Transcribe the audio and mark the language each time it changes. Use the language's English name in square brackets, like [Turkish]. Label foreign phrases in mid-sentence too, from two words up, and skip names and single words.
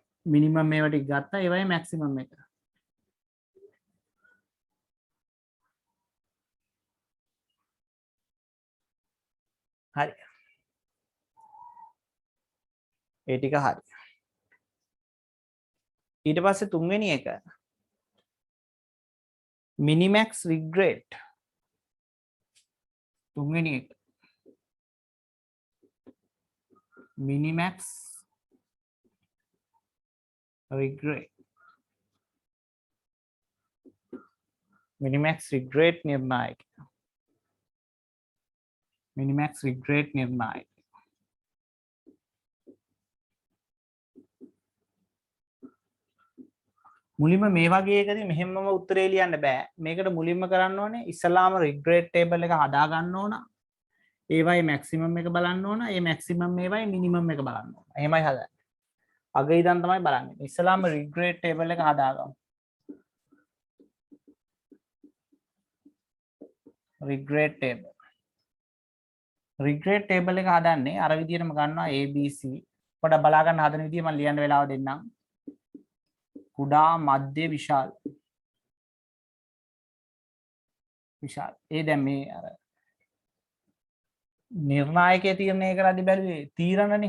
[Sinhala] මිනිමම් මේවා ටික ගත්තා ඒ වගේ මැක්සිමම් එක. හරි. ඒ ටික හරි. ඊට පස්සේ තුන්වෙනි එක [English] minimax regret. [Sinhala] තුන්වෙනි එක [English] minimax regret. minimax regret निर्णायक. minimax regret निर्णायक. [Sinhala] මුලින්ම මේ වගේ එකදී මෙහෙමම උත්තරේ ලියන්න බෑ. මේකට මුලින්ම කරන්න ඕනේ ඉස්සලාම [English] regret table [Sinhala] එක හදා ගන්න ඕන. ඒවයි maximum එක බලන්න ඕන. ඒ maximum ඒවයි minimum එක බලන්න ඕන. එහෙමයි හදන්නේ. අග ඉඳන් තමයි බලන්නේ. ඉස්සලාම [English] regret table [Sinhala] එක හදාගමු. [English] regret table. regret table [Sinhala] එක හදන්නේ අර විදිහටම ගන්නවා ABC. පොඩ්ඩක් බලා ගන්න හදන විදිහ මම ලියන්න වෙලාව දෙන්නම්. කුඩා මධ්‍ය විශාල. විශාල. ඒ දැන් මේ අර නිර්ණායකයේ තීරණය කරද්දී බැලුවේ තීරණනේ.